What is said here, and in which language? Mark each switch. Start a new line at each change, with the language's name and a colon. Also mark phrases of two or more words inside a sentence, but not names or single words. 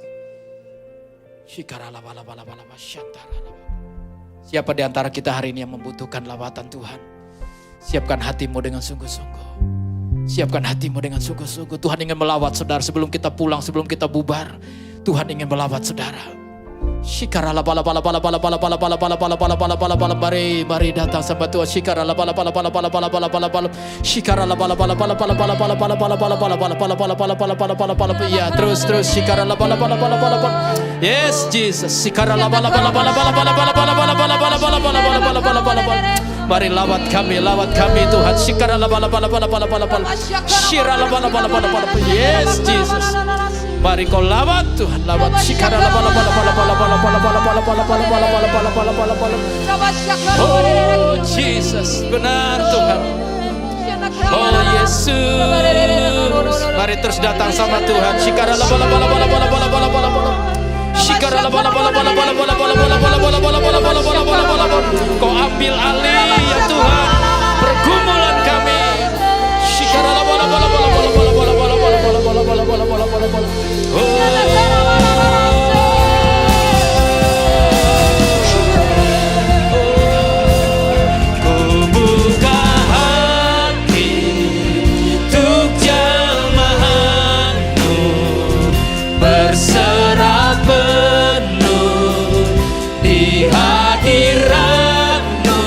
Indonesian: Siapa di antara kita hari ini yang membutuhkan lawatan Tuhan? Siapkan hatimu dengan sungguh-sungguh. Siapkan hatimu dengan sungguh-sungguh. Tuhan ingin melawat saudara sebelum kita pulang, sebelum kita bubar. Tuhan ingin melawat saudara. Shikara la pala pala pala pala pala pala pala pala pala pala pala pala pala mari datang sama Tuhan. Shikara la pala pala pala pala pala pala pala pala shikara la pala pala pala pala pala pala pala pala pala pala pala pala pala pala pala pala pala pala ya terus shikara la pala pala pala pala pala.
English: Yes Jesus. Shikara la pala pala pala pala pala pala pala pala pala pala pala pala pala pala pala.
Indonesian: Mari lawat kami Tuhan. Shikara la pala pala pala pala pala pala. Shira la pala pala pala pala.
English: Yes Jesus.
Indonesian: Mari kau lawat Tuhan, lawat shikara la pala pala pala pala pala pala pala pala pala pala pala pala pala pala pala.
English: Oh Jesus,
Indonesian: benar Tuhan. Oh Yesus, mari terus datang sama Tuhan. Shikara la pala pala pala pala pala pala pala pala. Shikara la pala pala pala pala pala pala pala pala pala pala pala pala pala pala pala. Kau ambil alih ya Tuhan pergumulan kami. Shikara la pala pala pala pala pala pala pala pala pala pala pala pala pala pala. Ku buka hati untuk jamahan-Mu, berserah penuh di hadirat-Mu.